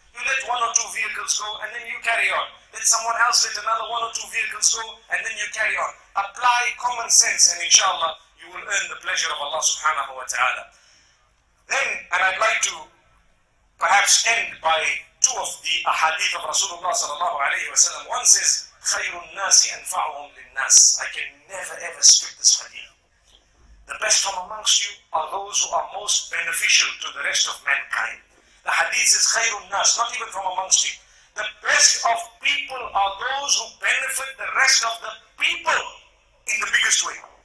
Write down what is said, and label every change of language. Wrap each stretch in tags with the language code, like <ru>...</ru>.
<en>You let one or two vehicles go and then you carry on. Let someone else let another one or two vehicles go and then you carry on. Apply common sense and inshallah you will earn the pleasure of Allah subhanahu wa ta'ala. Then, and I'd like to perhaps end by two of the ahadith of Rasulullah sallallahu alayhi wa sallam. One says,</en> <ar>خَيْرُ النَّاسِ أَنْفَعُهُمْ لِلنَّاسِ.</ar> <en>I can never ever skip this hadith. The best from amongst you are those who are most beneficial to the rest of mankind. The hadith says,</en> <ar>خَيْرُ النَّاسِ,</ar> <en>not even from amongst you. The best of people are those who benefit the rest of the people in the biggest way.</en>